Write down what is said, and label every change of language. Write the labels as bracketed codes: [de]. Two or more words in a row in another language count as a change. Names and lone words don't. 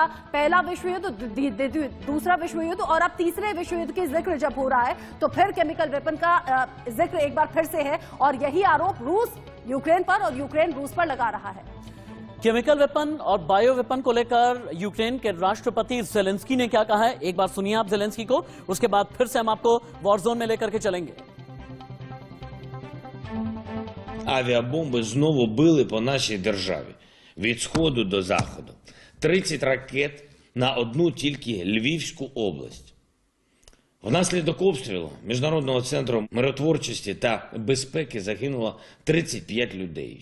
[hi] पहला विश्व युद्ध, दूसरा विश्व युद्ध और अब तीसरे विश्व युद्ध की जिक्र जब हो रहा है तो फिर [en] chemical weapon [hi] का जिक्र एक बार फिर से है और यही आरोप रूस यूक्रेन पर और यूक्रेन रूस पर लगा रहा है। [en] chemical weapon [hi] और [en] bio weapon [hi] को लेकर यूक्रेन के राष्ट्रपति ज़ेलेंस्की ने क्या कहा है, एक बार सुनिए आप ज़ेलेंस्की को, उसके बाद फिर से हम आपको [en] war zone [hi] में लेकर के चलेंगे। [uk] Авіабомби знову били по нашій державі від сходу до заходу. 30 ракет на одну тільки Львівську область. Внаслідок обстрілу Міжнародного центру миротворчості та безпеки загинуло 35 людей.